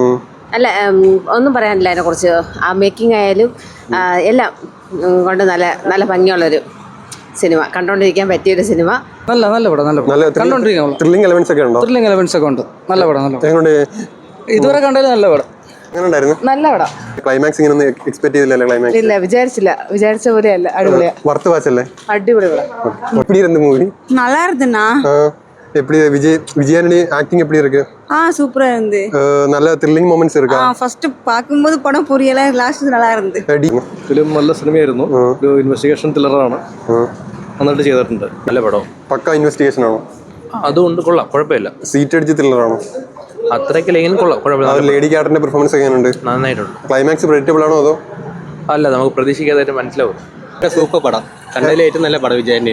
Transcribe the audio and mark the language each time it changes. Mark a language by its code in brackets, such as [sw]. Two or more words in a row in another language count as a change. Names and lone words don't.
[ml] അല്ല, ഒന്നും പറയാനില്ല അതിനെക്കുറിച്ച്. ആ മേക്കിംഗ് ആയാലും എല്ലാം കൊണ്ട് നല്ല നല്ല ഭംഗിയുള്ളൊരു സിനിമ, കണ്ടോണ്ടിരിക്കാൻ പറ്റിയൊരു സിനിമ. നല്ല പടം, [en] thrilling elements [ml] ഒക്കെ ഉണ്ടോ? [en] thrilling elements [ml] ഒക്കെ ഉണ്ട്. നല്ല പടം, ഇതുവരെ കണ്ടതിൽ നല്ല പടം. നല്ല പടം. ക്ലൈമാക്സ് ഇങ്ങനെ എക്സ്പെക്ട് ചെയ്തില്ലല്ലോ. ക്ലൈമാക്സ് ഇല്ല, വിചാരിച്ച പോലെയല്ല. അടിപൊളിയാ, [en] worth watch? [ml] അടിപൊളി പടം. [ta] எப்படி இருந்த மூவி? நல்லா இருந்துண்ணா. எப்படி விஜயானி ஆக்டிங் எப்படி இருக்கு? சூப்பரா இருந்து. நல்ல [en] thrilling moments [ta] இருக்கா? ஃபர்ஸ்ட் பாக்கும்போது படம் புரியல, ലാസ്റ്റ് நல்லா இருந்து. [ml] ഫിലിം നല്ല സിനിമയായിരുന്നു. ഒരു [en] investigation thriller. [ml] നന്നായിട്ട് ചെയ്തിട്ടുണ്ട്. നല്ല പടം. പക്ക ഇൻവെസ്റ്റിഗേഷൻ ആണോ? അതുകൊണ്ട് കൊള്ളാം, കുഴപ്പമില്ല. സീറ്റ് അടിച്ച് ത്രില്ലറാണോ? അത്രയ്ക്കില്ലെങ്കിലും കൊള്ളാം, കുഴപ്പമില്ല. [en] lady character performance [ml] എങ്ങനെയുണ്ട്? നന്നായിട്ടുണ്ട്. [en] climax predictable [ml] ആണോ അതോ? അല്ല, നമുക്ക് പ്രതീക്ഷിക്കാതായിട്ട് മനസ്സിലാവും. സൂപ്പർ പടം, കണ്ടതിൽ ഏറ്റവും നല്ല പടം വിജയന്റെ.